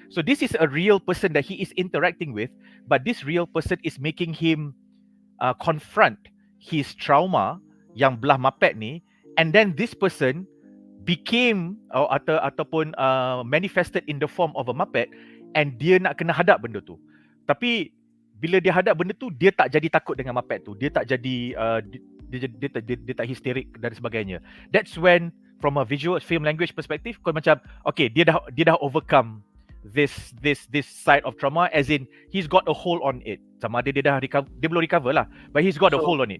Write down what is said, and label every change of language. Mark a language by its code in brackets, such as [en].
[en] So this is a real person that he is interacting with, but this real person is making him confront his trauma [ms] yang belah Muppet ni, [en] and then this person became [ms] ataupun [en] manifested in the form of a Muppet, and [ms] dia nak kena hadap benda tu. Tapi bila dia hadap benda tu, dia tak jadi takut dengan Muppet tu. Dia tak jadi dia tak histerik dan sebagainya. [en] That's when from a visual film language perspective, [ms] kau macam okay, [en] dia dah overcome this side of trauma, as in he's got a hold on it. [ms] Sama ada dia dah [en] recover, [ms] dia belum [en] recover lah, but he's got a hold on it.